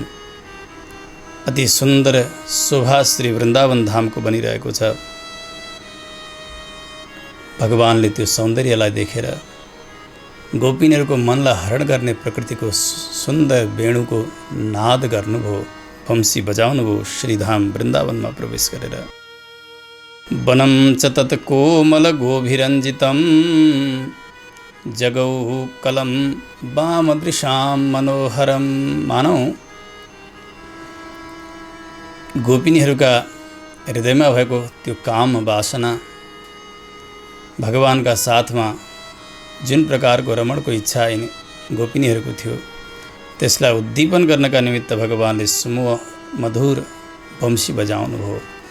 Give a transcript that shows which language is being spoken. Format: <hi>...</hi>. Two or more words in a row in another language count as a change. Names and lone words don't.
<ne>अति सुन्दर शोभा श्री वृन्दावन धामको बनिरहेको छ। भगवानले त्यो सौन्दर्यलाई देखेर गोपिनीहरूको मनलाई हरण गर्ने प्रकृतिको सुन्दर वेणुको नाद गर्नुभयो, वंशी बजाउनुभयो श्रीधाम वृन्दावनमा प्रवेश गरेर।</ne> <sa>वनं च तत् कोमल गोभिरञ्जितं, जगौ कलं वामदृशां मनोहरम।</sa> <ne>मानौ गोपिनीहरूका हृदयमा भएको त्यो काम वासना, भगवानका साथमा जुन प्रकारको रमणको इच्छा गोपिनीहरूको थियो, त्यसलाई उद्दीपन गर्नका निमित्त भगवानले सुमो मधुर वंशी बजाउनु भयो।</ne>